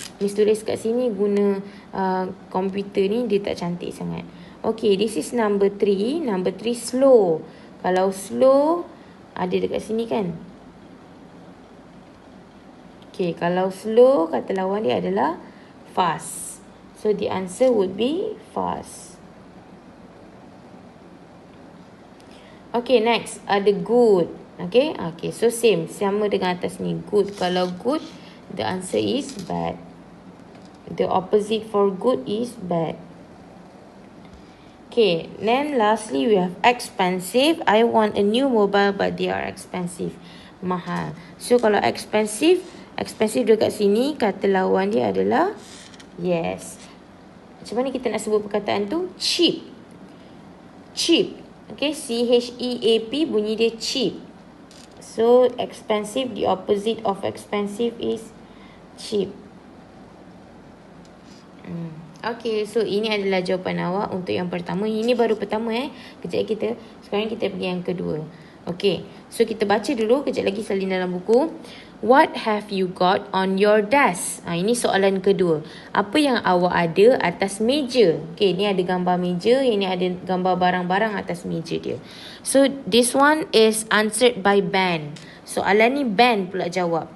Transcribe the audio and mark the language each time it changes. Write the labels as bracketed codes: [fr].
[ms] Miss tulis kat sini guna komputer ni, dia tak cantik sangat. [en] Okay, this is number 3. Number 3 slow. [ms] Kalau slow ada dekat sini kan. Okay, kalau slow kata lawan dia adalah fast. [en] So the answer would be fast. [ms] Okay, next ada good. Okay, so sama dengan atas ni. Good. [en] Kalau good, the answer is bad. The opposite for good is bad. Okay, then lastly we have expensive. I want a new mobile but they are expensive. [ms] Mahal. So kalau expensive dekat sini, kata lawan dia adalah yes. Macam mana kita nak sebut perkataan tu? Cheap. Cheap. Okay, C-H-E-A-P bunyi dia cheap. [en] So, expensive, the opposite of expensive is cheap. [ms] Okay, so ini adalah jawapan awak untuk yang pertama. Ini baru pertama kejap sekarang kita pergi yang kedua. Okay, so kita baca dulu, kejap lagi salin dalam buku. [en] What have you got on your desk? [ms] Ini soalan kedua. Apa yang awak ada atas meja? Okay, ni ada gambar meja, ini ada gambar barang-barang atas meja dia. [en] So, this one is answered by Ben. [ms] Soalan ni Ben pula jawab.